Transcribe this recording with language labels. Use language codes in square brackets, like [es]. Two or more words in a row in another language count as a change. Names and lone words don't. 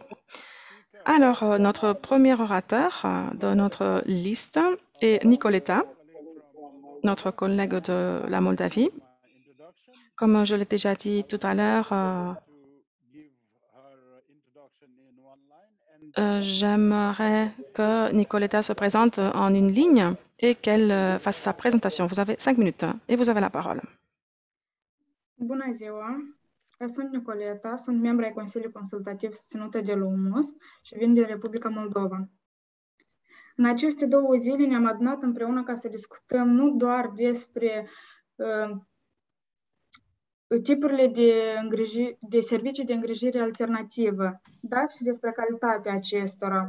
[fr] Alors, notre premier orateur de notre liste est Nicoletta, notre collègue de la Moldavie. Comme je l'ai déjà dit tout à l'heure, j'aimerais que Nicoletta se présente en une ligne et qu'elle fasse sa présentation. Vous avez 5 minutes et vous avez la parole. [ro] Bună ziua! Eu sunt Nicoleta, sunt membru ai Consiliului Consultativ susținută de LUMUS și vin din Republica Moldova. În aceste 2 zile ne-am adunat împreună ca să discutăm nu doar despre tipurile de servicii de îngrijire alternativă, dar și despre calitatea acestora.